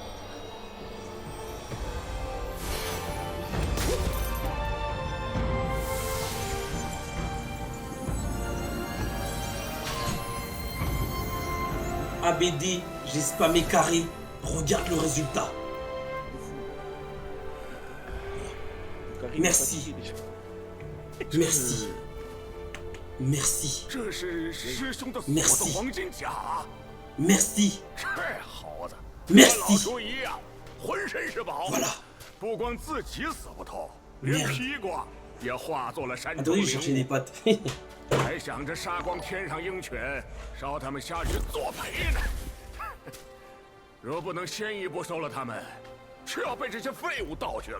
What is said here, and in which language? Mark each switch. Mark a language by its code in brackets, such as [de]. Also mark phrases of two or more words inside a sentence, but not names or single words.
[fr] ABD, j'ai spammé carré. Regarde le résultat. Merci. Merci. Merci. [zh] 这是师兄的锁 [fr] Merci [zh] 的黄金甲， [fr] Merci. [zh] 这猴子， [fr] Merci [zh] 和老叔一样，浑身是宝。 [fr] Voilà. [zh] 不光自己死不透，连 [fr] Merde. [zh] 披挂也化作了山中 [fr] Attendez, [zh] 灵 [fr] je cherchais [zh] 物 [fr] des pattes. [zh] 还想着杀光天上鹰犬，烧他们下去作陪呢。若不能先一步收了他们，却要被这些废物盗去了。